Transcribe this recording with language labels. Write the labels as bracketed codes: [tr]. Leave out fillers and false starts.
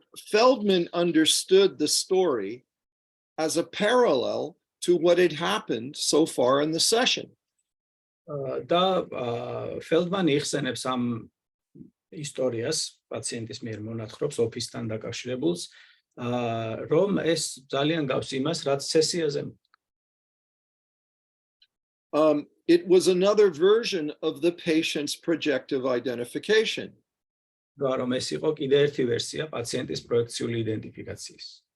[en] Feldman understood the story as a parallel to what had happened so far in the session. [ka] და Feldman იხსენებს ამ ისტორიას, პაციენტის მიერ მონათხრობს ოფისთან დაკავშირებულს, რომ ეს ძალიან გავს იმას, რაც სესიაზე. [en] It was another version of the patient's projective identification. [ka] რომ ეს იყო კიდე ერთი ვერსია პაციენტის პროექციული იდენტიფიკაციის.